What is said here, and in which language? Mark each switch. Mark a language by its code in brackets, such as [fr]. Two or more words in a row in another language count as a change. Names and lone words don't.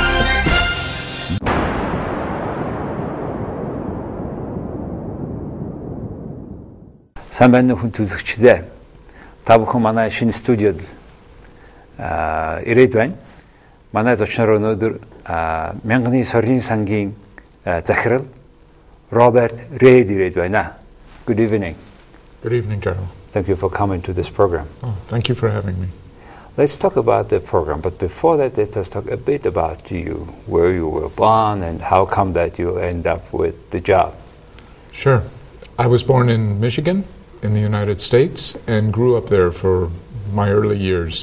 [mn] Сайн байна уу хүн үзэгчдээ. Та бүхэн манай шинэ студиуд ирээд байна. Манай зочноор өнөөдөр мянганы сорилын сангийн захирал Robert Reid ирээд байна. [en] Good evening. Good evening, General. Thank you for coming to this program. Oh, thank you for having me. Let's talk about the program, but before that, let us talk a bit about you, where you were born, and how come that you end up with the job. Sure. I was born in Michigan, in the United States, and grew up there for my early years.